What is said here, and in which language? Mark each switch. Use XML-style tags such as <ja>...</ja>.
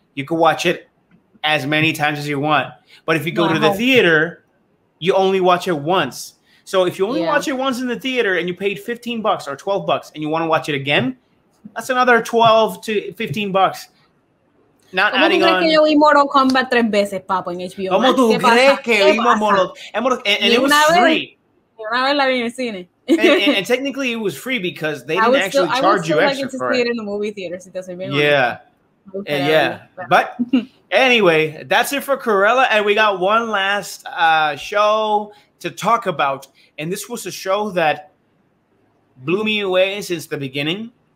<en>You can watch it as many times as you want. But if you go to the theater, you only watch it once. So if you only watch it once in the theater and you paid $15 or $12 and you want to watch it again, that's another $12 to $15. Not adding on.</en> <es>Que yo vi Mortal Kombat 3 veces, papo, en HBO? ¿Cómo tú crees que vimos Mortal Kombat?</es> <en>And it was free.</en> <es>Una vez la vi en el cine.</es> <en>and technically it was free because they didn't actually charge you extra for it. I would still like to see it in the movie theater.</en> <es>Si te soy bien</es> <en>honest. Yeah, but anyway, that's it for Cruella, and we got one last show to talk about, and this was a show that blew me away since the beginning.</en>